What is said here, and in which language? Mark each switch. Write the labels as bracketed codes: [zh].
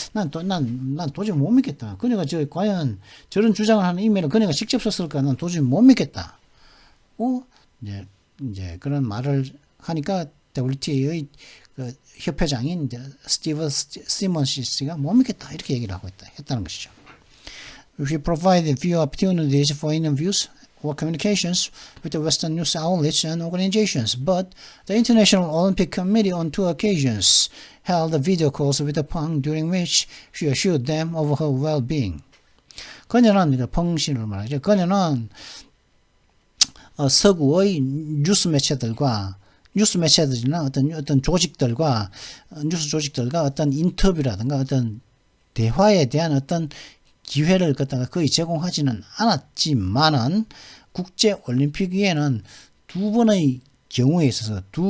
[ko] 난 도저히 못 믿겠다. 그녀가 과연 저런 주장을 하는 이메일을 그녀가 직접 썼을까? 난 도저히 못 믿겠다. 이제 그런 말을 하니까 WTA의 그 협회장인 스티브 시몬스 씨가 못 믿겠다 이렇게 얘기를 했다는 것이죠. [en] We provided few opportunities for interviews or communications with the Western news outlets and organizations, but the International Olympic Committee on two occasions held video calls with Peng during which she assured them of her well-being. [ko] 그녀는 펑 씨를 말하죠. 그녀는 서구의 뉴스 매체들이나 어떤 조직들과 뉴스 조직들과 어떤 인터뷰라든가 어떤 대화에 대한 어떤 기회를 갖다가 거의 제공하지는 않았지만은 국제 올림픽위에는 두 번의 경우에 있어서